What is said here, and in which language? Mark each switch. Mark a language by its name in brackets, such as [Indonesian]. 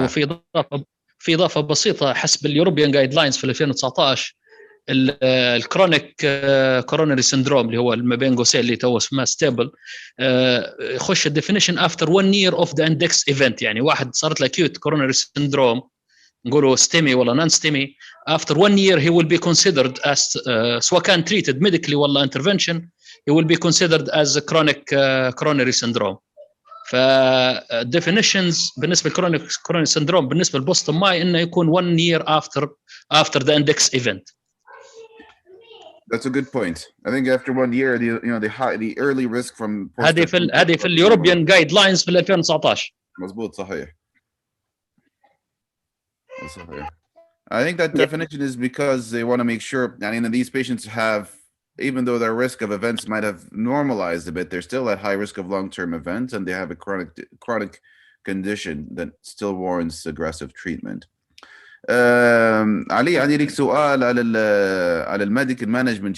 [Arabic] هو في اضافه بسيطه حسب اليوروبيان جايد لاينز في 2019 الكرونيك كورونري سندروم اللي هو ما بين قوسين اللي تو اسمه ستيبل يخش الديفينيشن افتر 1 year اوف ذا اندكس ايفنت. يعني واحد صارت له اكيوت كورونري سندروم نقولوا ستيمي ولا نون ستيمي [English] after 1 year he will be considered as [Arabic] سواء كان [English] treated medically [Arabic] ولا [English] intervention he will be considered as a chronic coronary syndrome. [Arabic] فالديفينيشنز بالنسبه للكرونيك كورونري سندروم بالنسبه للبوستن ماي انه يكون [English] 1 year after the index event. That's a good point. I think after 1 year, the early risk from [Arabic] هذه في اليوروبيان جايد لاينز في 2019. مظبوط صحيح. [English] I think that definition is because they want to make sure. I mean, these patients have, even though their risk of events might have normalized a bit, they're still at high risk of long-term events, and they have a chronic condition that still warrants aggressive treatment. [Arabic] Ali, عندي لك سؤال على [English] المedical management.